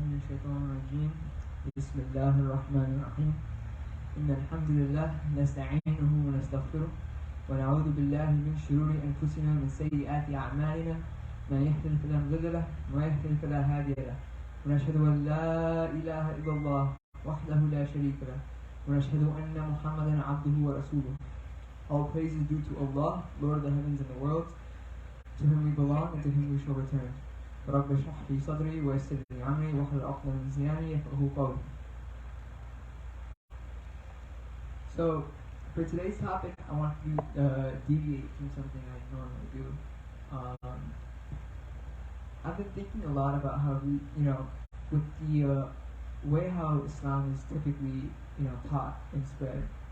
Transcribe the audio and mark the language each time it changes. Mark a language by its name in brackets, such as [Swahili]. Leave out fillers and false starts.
[Arabic] الشيطان الرجيم بسم الله الرحمن الرحيم إن الحمد لله نستعينه ونستغفره ونعوذ بالله من شرور أنفسنا ومن سيئات أعمالنا من يهده فلا مضل له ومن يضلل فلا هادي له ونشهد أن لا إله إلا الله وحده لا شريك له ونشهد أن محمدا عبده ورسوله. [English] All praise is due to Allah, Lord of the heavens and the world, to whom we belong and to whom we shall return. [Arabic] رب اشرح لي صدري ويسر لي أمري واحلل عقدة من لساني يفقهوا قولي. [English] So, for today's topic, I want to deviate from something I normally do. I've been thinking a lot about how we, with the way how Islam is typically, taught and spread.